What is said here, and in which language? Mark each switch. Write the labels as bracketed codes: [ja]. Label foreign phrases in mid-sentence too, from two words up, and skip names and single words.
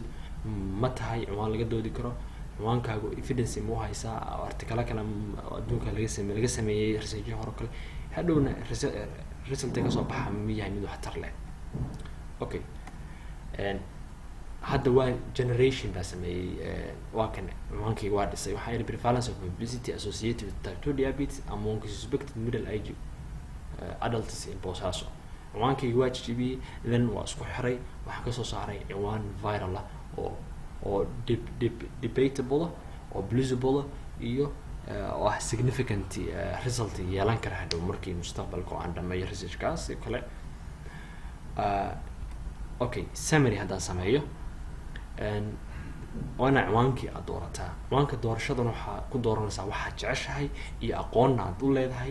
[so] ma tahay ciwaan laga doodi karo? ciwaankaagu evidence ma u haysaa? article kale adduunka laga sameeyay research hore kale hadhowna result ka soo baxa ma yahay mid waxtar leh. Okay, hadda waa generation baa sameeyay waa kan ciwaankayga waa dhisay. waxaa yidhi [en] prevalence of obesity associated with type 2 diabetes among suspected middle age adults in Bosaso. [so] ciwaankayga waa jijibiyey, then waa isku xiray, waxaan kasoo saaray ciwaan viral ah oo debatable oo believable iyo oo [en] significant result [so] yeelan kara hadhow markii mustaqbalka aan dhameeyo researchkaas kale. Okay, summary haddaan sameeyo, waana ciwaankii aad doorataa. ciwaanka doorashadan waxaa ku dooranaysaa waxaad jeceshahay iyo aqoonna aad u leedahay.